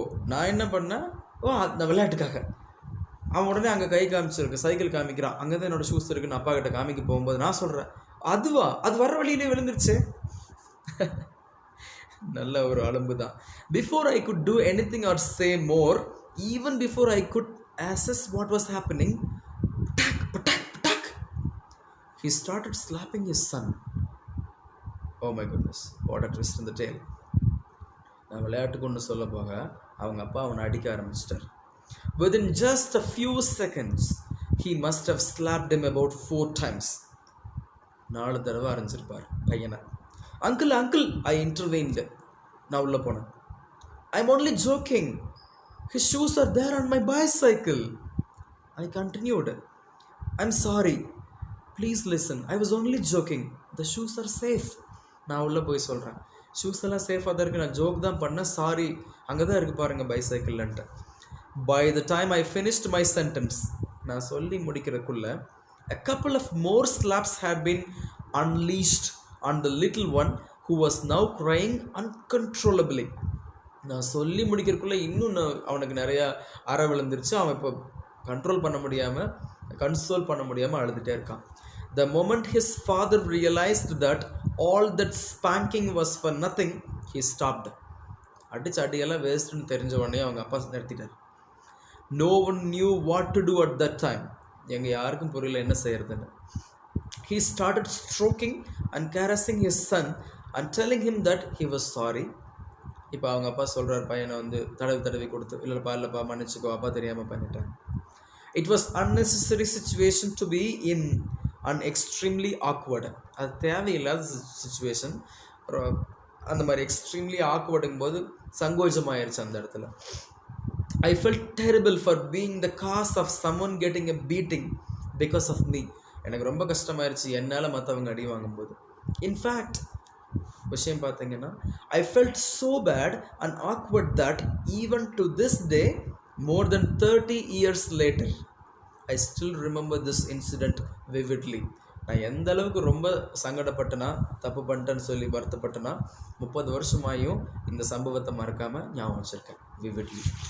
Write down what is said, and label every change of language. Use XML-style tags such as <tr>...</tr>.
<ta>நான் என்ன பண்ணேன், அந்த விளையாட்டுக்காக அவன் உடனே அங்கே கை காமிச்சிருக்கு, சைக்கிள் காமிக்கிறான், அங்கே தான் என்னோடய ஷூஸ் இருக்குன்னு அப்பா கிட்ட காமிக்க போகும்போது நான் சொல்கிறேன் அது வர வழியிலே விழுந்துருச்சு. நல்ல ஒரு அலும்பு தான்.</ta> <en>Before I could do anything or say more, even before I could assess what was happening, patak, he started slapping his son. Oh my goodness, what a twist in the tale.</en> <ta>நான் விளையாட்டுக்கு ஒன்று சொல்ல போக அவங்க அப்பா அவனை அடிக்க ஆரம்பிச்சிட்டார்.</ta> <en>Within just a few seconds, he must have slapped him about 4 times.</en> <ta>4 தடவை அரைஞ்சிருப்பார் பையனை.</ta> <en>Uncle, I intervened.</en> <ta>நான் உள்ள போனேன்.</ta> <en>I'm only joking. His shoes are there on my bicycle. I continued. I'm sorry. Please listen. I was only joking. The shoes are safe.</en> <ta>நான் உள்ள போய் சொல்கிறேன், shoes எல்லாம் சேஃபாக தான் இருக்குது, நான் ஜோக் தான் பண்ணேன், சாரி, அங்கே தான் இருக்குது பாருங்கள் பைசைக்கிள்ன்ட்டு.</ta> <en>By the time I finished my sentence,</en> <ta>நான் சொல்லி முடிக்கிறதுக்குள்ள</ta> <en>a couple of more slaps had been unleashed on the little one who was now crying uncontrollably.</en> <ta>நான் சொல்லி முடிக்கிறதுக்குள்ள இன்னும் அவனுக்கு நிறையா அற விழுந்துருச்சு. அவன் இப்போ கண்ட்ரோல் பண்ண முடியாமல், கன்சோல் பண்ண முடியாமல் அழுதுகிட்டே இருக்கான்.</ta> <en>The moment his father realized that all that spanking was for nothing, he stopped.</en> <ta>அடிச்சு அடியெல்லாம் வேஸ்ட்டுன்னு தெரிஞ்ச உடனே அவங்க அப்பா நிறுத்திட்டார்.</ta> <en>No one knew what to do at that time.</en> <ta>எங்கள் யாருக்கும் புரியல என்ன செய்யறதுன்னு.</ta> <en>He started stroking and caressing his son and telling him that he was sorry.</en> <ta>இப்போ அவங்க அப்பா சொல்கிறார் பையனை வந்து தடவி கொடுத்து, இல்லைப்பா மன்னிச்சுக்கோ, அப்பா தெரியாமல் பண்ணிட்டேன்.</ta> <en>It was unnecessary situation to be in and extremely awkward.</en> <ta>அது தேவையில்லாத சுச்சுவேஷன். அந்த மாதிரி எக்ஸ்ட்ரீம்லி ஆக்வர்டுங்கும் போது சங்கோஜமாயிருச்சு அந்த இடத்துல.</ta> <en>I felt terrible for being the cause of someone getting a beating because of me.</en> <ta>எனக்கு ரொம்ப கஷ்டமாயிருச்சு என்னால் மற்றவங்க அடி வாங்கும்போது. இன்ஃபேக்ட் விஷயம் பார்த்தீங்கன்னா,</ta> <en>I felt so bad and awkward that even to this day, more than 30 years later, I still remember this incident vividly.</en> <ta>நான் எந்த அளவுக்கு ரொம்ப சங்கடப்பட்டேன்னா, தப்பு பண்ணிட்டேன்னு சொல்லி வருத்தப்பட்டேன்னா, 30 வருஷமாயும் இந்த சம்பவத்தை மறக்காமல் ஞாபகம் வச்சுருக்கேன் vividly.</ta>